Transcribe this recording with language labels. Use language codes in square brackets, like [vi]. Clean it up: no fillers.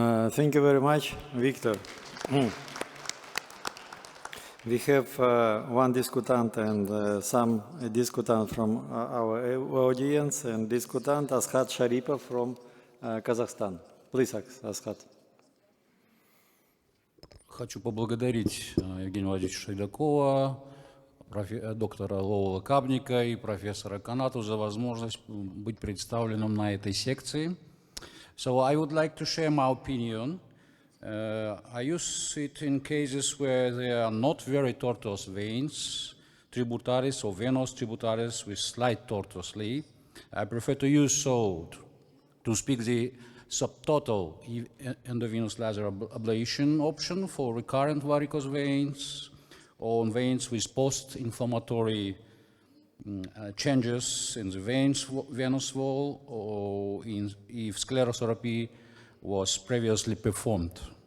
[en] Thank you very much, Victor. We have one discutant and some discutant from our audience, and discutant Askhad Sharipov from Kazakhstan. Please, Askhad. [ru] Хочу поблагодарить Евгения Владимировича Шайдакова, доктора Ловола Кабника и профессора Канату за возможность быть представленным на этой секции. [en] So I would like to share my opinion. I use it in cases where there are not very tortuous veins, tributaries or venous tributaries with slight tortuosity. I prefer to use so to speak the subtotal endovenous laser ablation option for recurrent varicose veins or veins with post-inflammatory changes in the venous wall, or if sclerotherapy was previously performed.